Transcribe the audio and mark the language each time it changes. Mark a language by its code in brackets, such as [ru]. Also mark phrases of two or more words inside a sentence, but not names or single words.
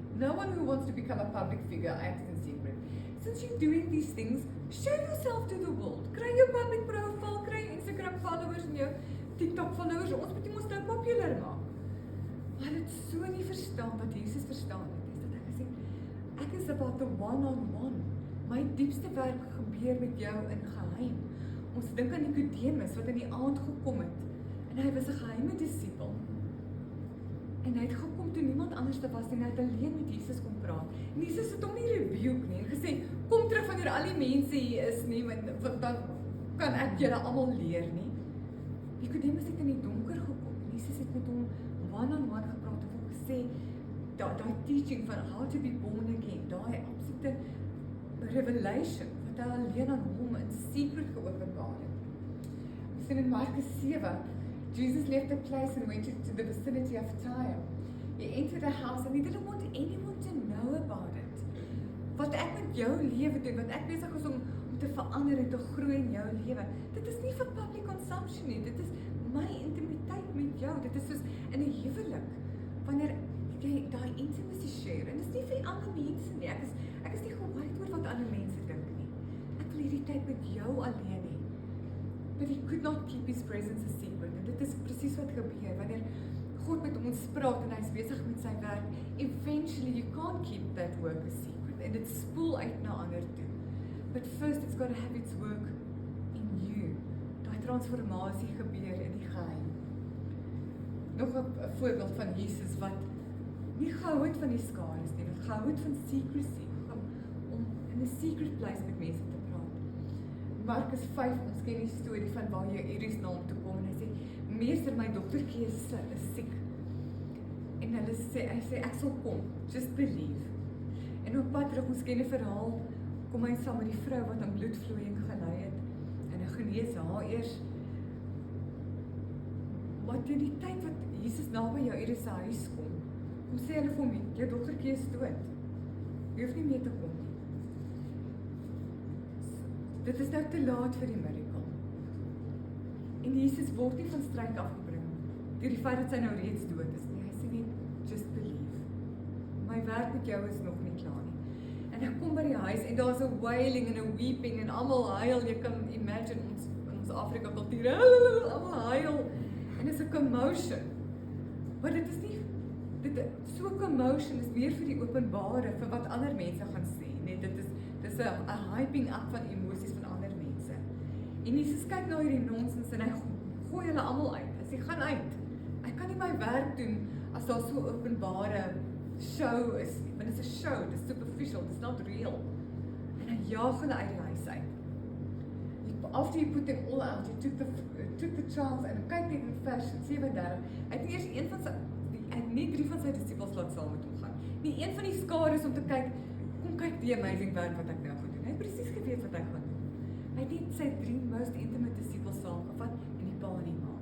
[en] No one who wants to become a public figure acts in secret. Since you're doing these things, show yourself to the world. [af] Kry jou [en] public profile, [af] kry Instagram followers en jou TikTok followers, ons moet ons nou popular maak. Maar dit so nie verstaan wat Jesus verstaan het, is dat hy gesê, ek is [en] about the one-on-one. [af] My diepste werk gebeur met jou in geheim. Ons dink aan Nikodemus wat in die aand gekom het, en hy was 'n geheime disipel. En hy het gekom toe niemand anders te was nie, en hy het alleen met Jesus kom praat. En Jesus het hom nie rebuke nie, en gesê, kom terug wanneer al die mense hier is nie, want dan kan ek julle almal leer nie. Nikodemus het in die donker gekom, en Jesus het met hom one-on-one gepraat, en hom gesê, daai teaching van [en] how to be born again, [af] daai [en] absolute revelation, [af] wat hy alleen aan hom in secret geopenbaar het. Ons sien in Markus 7, [en] Jesus left the place and went to the vicinity of Tyre. He entered a house and he didn't want anyone to know about it. [af] wat ek met jou lewe doen, wat ek besig is om te verander en te groei in jou lewe, dit is nie vir [en] public consumption [af] nie, dit is my intimiteit met jou, dit is soos in 'n huwelik, wanneer jy daai intimacy share, en dit is nie vir ander mense nie, ek is nie geworried oor wat ander mense dink nie, ek wil hierdie tyd met jou alleen hê, [en] but he could not keep his presence a secret, [af] en dit is presies wat gebeur, wanneer God met ons praat en hy is besig met sy werk, [en] eventually you can't keep that work a secret, [af] en dit spoel uit na ander toe. [en] But first it's got to have its work in you. [af] Daai transformasie gebeur in die geheim. Nog 'n voorbeeld van Jesus wat nie gehou het van die skares nie, wat gehou het van secrecy, om in 'n [en] secret place [af] met mense te praat. Markus 5, ons ken die storie van waar Jairus na hom toe kom en hy sê, meester, my dogtertjie is siek. En hy sê, ek sal kom, [en] just believe. [af] En op pad terug, ons ken die verhaal, kom hy saam met die vrou wat aan bloedvloeiing gelei het, en hy genees haar eers. Maar teen die tyd wat Jesus naby Jairus se huis kom sê hulle vir hom, jou dogtertjie is dood. Jy hoef nie meer te kom nie. Dit is nou te laat vir die miracle. En Jesus word nie van stryd afgebring deur die feit dat sy nou reeds dood is nie. Hy sê net, [en] just believe. [af] My werk met jou is nog nie klaar nie. En hy kom by die huis en daar's 'n wailing en 'n weeping en almal huil. Jy kan imagine ons Afrika kultuur, almal huil. En dit is 'n commotion. Maar dit is nie so commotion is meer vir die openbare vir wat ander mense gaan sê. Net dit is 'n hyping up van emosies van ander mense. En Jesus kyk na hierdie nonsens en hy gooi hulle almal uit. Hy sê gaan uit. Ek kan nie my werk doen as daar so openbare show is nie. Want dit is 'n show, dit is superficial, [en] it's not real. [af] En hy jaag hulle uit die huis uit. [en] After he put them all out, he took the child [af] en kyk net in vers 37. Hy het eers een van sy nie 3 van sy disippels laat saam met hom gaan. Nie een van die skares om te kyk, kom kyk die amazing werk wat ek nou gaan doen. Hy het presies geweet wat hy gaan doen. Hy het net sy 3 [en] most intimate [af] disippels saamgevat en die pa en die ma.